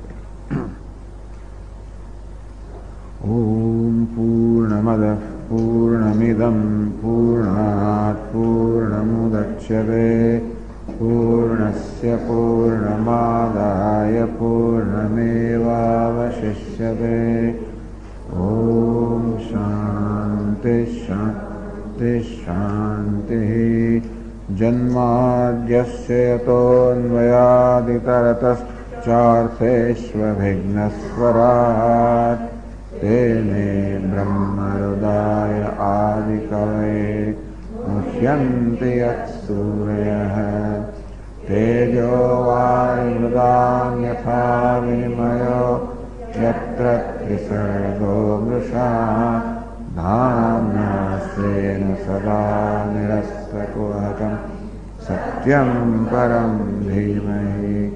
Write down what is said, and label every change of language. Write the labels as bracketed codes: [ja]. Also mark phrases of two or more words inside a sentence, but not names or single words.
[sa] ઓમ પૂર્ણમદ પૂર્ણમિદમ પૂર્ણાત પૂર્ણમુદચ્યતે પૂર્ણસ્ય પૂર્ણમાદાય પૂર્ણમેવાવશિષ્યતે. ઓમ શાંતિ શાંતિ શાંતિ. જન્માદ્યસ્ય યતોન્મયાદિતરતશ્ચાર્થેષ્વभिघ्नस्वराट् तेने ब्रह्महृदाय आदिकवये मुह्यन्ति यत्सूरयः. तेजो वायुमृदां यथा विनिमयो यत्र त्रिसर्गो मृषा धाम्ना स्वेन सदा निरस्तकुहकं सत्यं परं धीमहि.